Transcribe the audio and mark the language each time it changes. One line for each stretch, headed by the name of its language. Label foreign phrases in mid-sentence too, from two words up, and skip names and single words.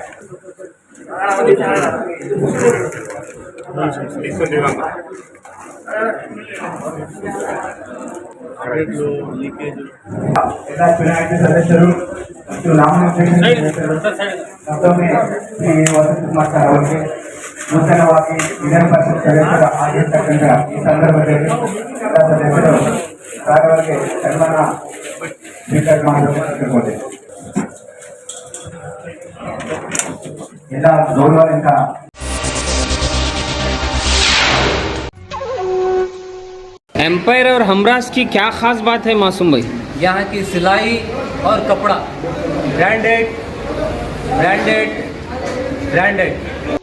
Kannada: ಎಲ್ಲ ಚುನಾಯಿತ ಸದಸ್ಯರು ಮತ್ತು ಮತ್ತೊಮ್ಮೆ ಶ್ರೀ ವಸಂತಕುಮಾರ್ ಸರ್ ಅವರಿಗೆ ನೂತನವಾಗಿ ವಿಧಾನ ಪರಿಷತ್ ಸದಸ್ಯರ ಆಗಿರ್ತಕ್ಕಂಥ ಈ ಸಂದರ್ಭದಲ್ಲಿ ಎಲ್ಲ ಸದಸ್ಯರು ಸರ್ ಅವರಿಗೆ ಸನ್ಮಾನ ಸ್ವೀಕಾರ ಮಾಡಬಹುದು. ಎಲ್ಲ ಗೌರವದಿಂದ
Hindi: एम्पायर और हमराज की क्या खास बात है मासूम भाई? यहाँ की सिलाई और कपड़ा
English: branded branded branded